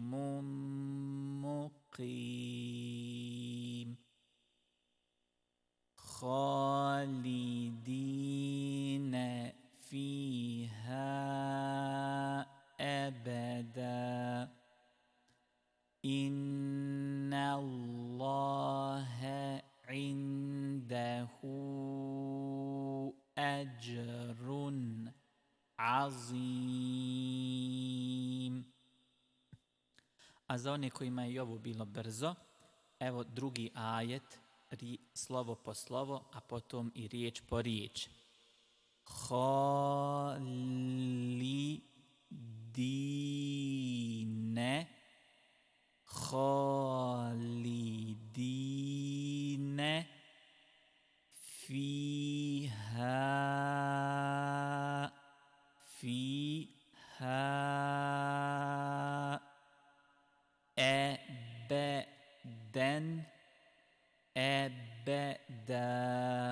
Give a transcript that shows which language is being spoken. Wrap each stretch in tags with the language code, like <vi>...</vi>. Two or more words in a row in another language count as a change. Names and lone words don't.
<ar>مقيم خالدين فيها أبدا إن الله عنده أجر عظيم.</ar> <bs>A za one kojima je ovo bilo brzo, evo drugi ajet, slovo po slovo, a potom i riječ po riječ.</bs> <ar>خالدين فيها أبدا.</ar>